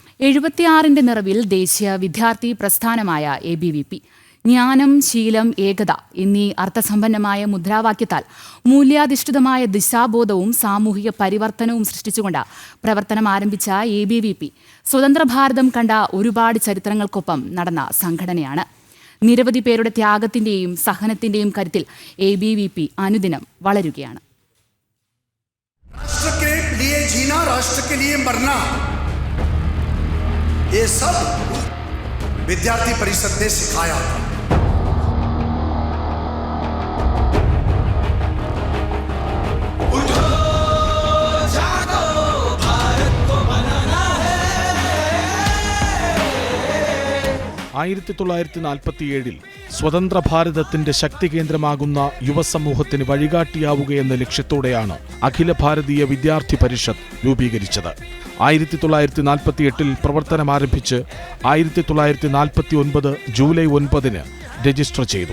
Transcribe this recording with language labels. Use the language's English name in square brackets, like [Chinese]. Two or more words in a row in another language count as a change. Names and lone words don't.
[Malayalam] 76ന്റെ നിറവിൽ ദേശീയ വിദ്യാർത്ഥി പ്രസ്ഥാനമായ ABVP ജ്ഞാനം, ശീലം, ഏകത എന്നീ അർത്ഥസമ്പന്നമായ മുദ്രാവാക്യത്താൽ മൂല്യാധിഷ്ഠിതമായ ദിശാബോധവും സാമൂഹിക പരിവർത്തനവും സൃഷ്ടിച്ചുകൊണ്ട് പ്രവർത്തനം ആരംഭിച്ച ABVP സ്വതന്ത്ര ഭാരതം കണ്ട ഒരുപാട് ചരിത്രങ്ങൾക്കൊപ്പം നടന്ന സംഘടനയാണ്. നിരവധി പേരുടെ ത്യാഗത്തിന്റെയും സഹനത്തിന്റെയും കരുത്തിൽ ABVP അനുദിനം വളരുകയാണ്. [Hindi] राष्ट्र के लिए जीना, राष्ट्र के लिए मरना, ये सब विद्यार्थी परिषद ने सिखाया था. उठो जागो, भारत को बनाना है. [Malayalam] 1947 സ്വതന്ത്ര ഭാരതത്തിന്റെ ശക്തി കേന്ദ്രമാകുന്ന യുവസമൂഹത്തിന് വഴികാട്ടിയാവുകയെന്ന ലക്ഷ്യത്തോടെയാണ് അഖില ഭാരതീയ വിദ്യാർത്ഥി പരിഷത്ത് രൂപീകരിച്ചത്. 1948 പ്രവർത്തനം ആരംഭിച്ച് 1949 ജൂലൈ 9 രജിസ്റ്റർ ചെയ്തു.